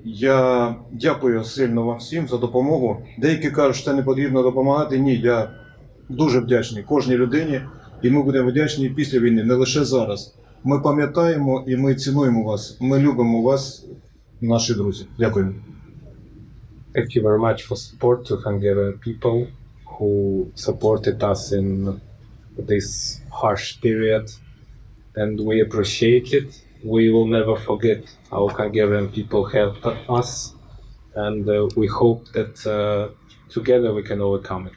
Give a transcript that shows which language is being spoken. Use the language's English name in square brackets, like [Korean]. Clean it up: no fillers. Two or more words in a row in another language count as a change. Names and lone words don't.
[Ukrainian] Я дякую сильно вам всім за допомогу. Деякі кажуть, що це не потрібно допомагати. Ні, я дуже вдячний кожній людині, і ми будемо вдячні після війни, не лише зараз. Ми пам'ятаємо і ми цінуємо вас, ми любимо вас, наші друзі. Дякую. [English] Thank you very much for support to Hungarian people who supported us in this harsh period, and we appreciate it. We will never forget how Hungarian people helped us, and we hope that together we can overcome it.